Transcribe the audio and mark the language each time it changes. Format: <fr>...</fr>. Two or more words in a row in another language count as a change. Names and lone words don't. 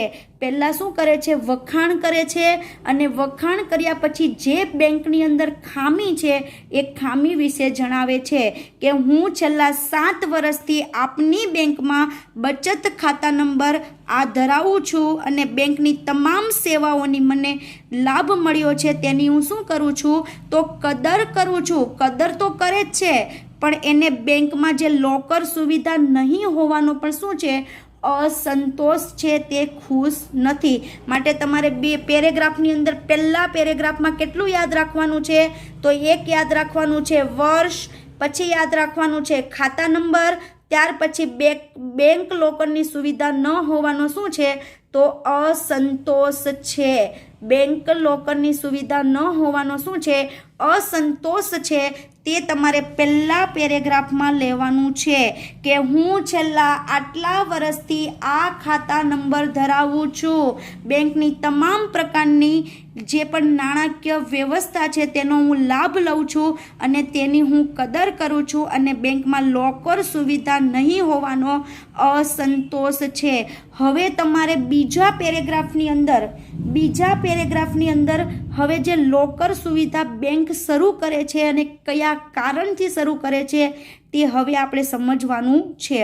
<gu>પહલા શું કરે છે વખાણ કરે છે અને વખાણ કર્યા પછી જે બેંકની અંદર ખામી છે એ ખામી વિષે જણાવે છે કે હું છેલ્લા 7 વર્ષથી આપની બેંક મેં બચત ખાતા નંબર આ ધરાવું છું અને બેંકની તમામ સેવાઓની મને લાભ મળ્યો છે તેની હું શું કરું છું તો કદર કરું છું। કદર તો કરે જ છે પણ એને બેંક મેં જે લોકર સુવિધા નહીં હોવાનો પણ શું છે અસંતોષ છે તે ખુશ નથી। માટે તમારે બે પેરેગ્રાફની અંદર પહલા પેરેગ્રાફ મેં કેટલું યાદ રાખવાનું છે તો એક યાદ રાખવાનું છે વર્ષ, પછી યાદ રાખવાનું છે ખાતા નંબર, ત્યાર પછી બેંક લોકરની સુવિધા ન હોવાનો શું છે તો અસંતોષ છે। બેંક લોકરની સુવિધા ન હોવાનો શું છે અસંતોષ છે તે તમારે પહલા પેરેગ્રાફ મેં લેવાનું છે કે હું છેલ્લા આટલા વર્ષથી આ ખાતા નંબર ધરાવું છું। બેંકની તમામ પ્રકારની જે પણ નાણાકીય વ્યવસ્થા છે તેનો હું લાભ लઉં છું અને તેની હું કદર કરું છું અને બેંકમાં લોકર સુવિધા નહીં હોવાનો અસંતોષ છે। હવે તમારે બીજા પેરેગ્રાફની અંદર હવે જે લોકર સુવિધા બેંક શરૂ કરે છે અને કયા કારણથી શરૂ કરે છે તે હવે આપણે સમજવાનું છે।</gu>